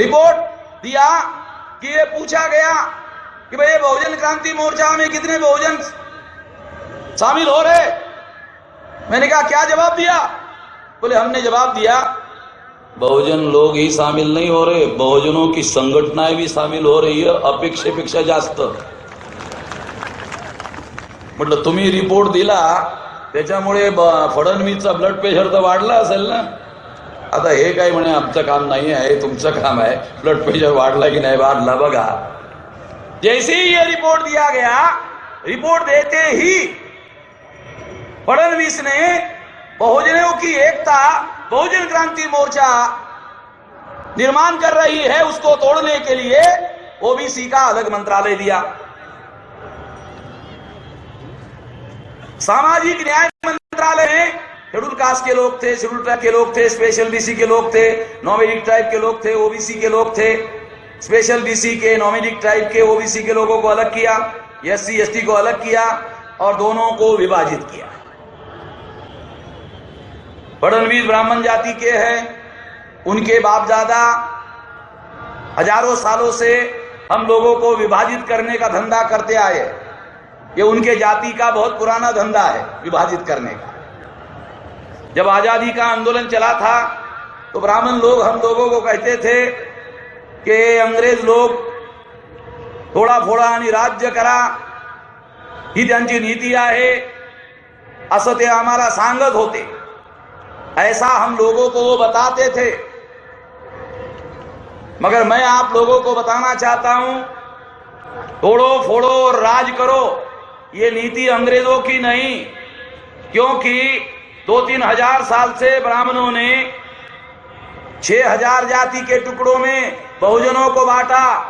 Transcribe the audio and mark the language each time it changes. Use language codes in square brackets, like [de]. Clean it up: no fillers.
[hi] Report दिया कि ये पूछा गया कि भाई बहुजन क्रांति मोर्चा में कितने बहुजन शामिल हो रहे। मैंने कहा क्या जवाब दिया? बोले हमने जवाब दिया बहुजन लोग ही शामिल नहीं हो रहे, बहुजनों की संघटनाएं भी शामिल हो रही है [mr] अपेक्षेपेक्षा जास्त। म्हटलं तुम्ही रिपोर्ट दिला त्याच्यामुळे फडणवीसचा ब्लड प्रेशर तर वाढला असेल ना। आता हे काय म्हणे आमचं काम नाही आहे, तुमचं काम आहे, ब्लड प्रेशर वाढला की नाही वाढला बघा। [hi] जैसे ही ये रिपोर्ट दिया गया, रिपोर्ट देते ही फडणवीस ने बहुजनों की एकता, बहुजन क्रांति मोर्चा निर्माण कर रही है उसको तोड़ने के लिए ओबीसी का अलग मंत्रालय दिया, सामाजिक न्याय मंत्रालय में शेड्यूल कास्ट के लोग थे, शेड्यूल ट्राइब के लोग थे, स्पेशल बीसी के लोग थे, नॉमिडिक ट्राइब के लोग थे, ओबीसी के लोग थे। स्पेशल बीसी के, नॉमिडिक ट्राइब के, ओबीसी के लोगों को अलग किया, एससी एसटी को अलग किया और दोनों को विभाजित किया। फडणवीस ब्राह्मण जाति के हैं, उनके बापदादा हजारों सालों से हम लोगों को विभाजित करने का धंधा करते आए। ये उनके जाति का बहुत पुराना धंधा है विभाजित करने का। जब आजादी का आंदोलन चला था तो ब्राह्मण लोग हम लोगों को कहते थे कि अंग्रेज लोग [mr] थोडा आणि राज्य करा ही त्यांची नीती आहे असं ते आम्हाला सांगत होते। [hi] ऐसा हम लोगों को वो बताते थे। मगर मैं आप लोगों को बताना चाहता हूं, तोड़ो फोड़ो और राज करो ये नीति अंग्रेजों की नहीं, क्योंकि 2-3 हजार साल से ब्राह्मणों ने 6000 जाति के टुकड़ों में बहुजनों को बांटा।